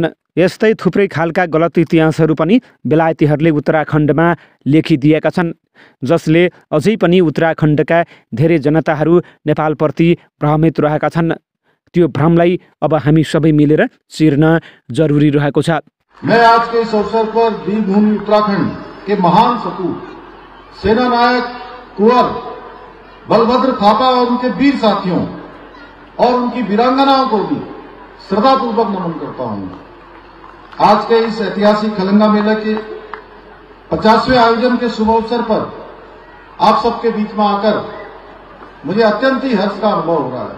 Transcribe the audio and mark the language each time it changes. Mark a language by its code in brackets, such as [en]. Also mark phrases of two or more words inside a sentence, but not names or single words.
[ne] यस्तै थुप्रै खालका गलत इतिहासहरू पनि बेलायतीहरूले उत्तराखण्डमा लेखिदिएका छन्, जसले अझै पनि उत्तराखण्डका धेरै जनताहरू नेपालप्रति भ्रमित रहेका छन्। त्यो भ्रमलाई अब हामी सबै मिलेर चिर्न जरुरी रहेको छ। [hi] मैं आज के इस अवसर पर देवभूमि उत्तराखंड के महान सपूत सेना नायक कुंवर बलभद्र थापा और उनके वीर साथियों और उनकी वीरांगनाओं को भी श्रद्धापूर्वक नमन करता हूं। आज के इस ऐतिहासिक खलंगा मेले के 50वें आयोजन के शुभ अवसर पर आप सबके बीच में आकर मुझे अत्यंत ही हर्ष का अनुभव हो रहा है।